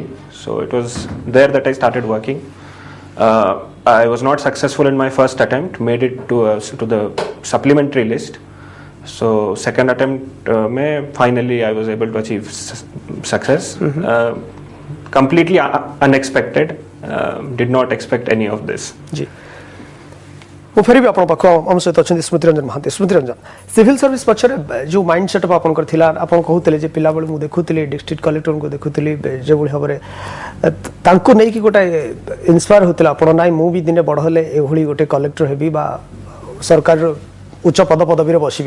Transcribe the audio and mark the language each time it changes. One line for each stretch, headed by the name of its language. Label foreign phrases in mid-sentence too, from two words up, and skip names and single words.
English: So it was there that I started working. I was not successful in my first attempt, made it to the supplementary list. So second attempt में finally I was able to achieve success. completely unexpected. Did not expect any of this.
Odia: जी ମୁଁ ଫେରିବି ଆପଣ ପାଖ ଆମ ସହିତ ଅଛନ୍ତି ସ୍ମୃତି ରଞ୍ଜନ ମହାନ୍ତି। ସ୍ମୃତି ରଞ୍ଜନ,
English: civil service
Odia: ପଛରେ ଯେଉଁ
English: mind setup
Odia: ଆପଣଙ୍କର ଥିଲା, ଆପଣ କହୁଥିଲେ ଯେ ପିଲାବେଳେ ମୁଁ ଦେଖୁଥିଲି ଡିଷ୍ଟ୍ରିକ୍ଟ କଲେକ୍ଟରଙ୍କୁ ଦେଖୁଥିଲି ଯେଭଳି ଭାବରେ ତାଙ୍କୁ ନେଇକି ଗୋଟେ ଇନ୍ସପାୟାର ହେଉଥିଲା ଆପଣ, ନାଇଁ ମୁଁ ବି ଦିନେ ବଡ଼ ହେଲେ ଏଭଳି ଗୋଟେ କଲେକ୍ଟର ହେବି ବା ସରକାରର ଉଚ୍ଚ ପଦବୀରେ ବସିବି।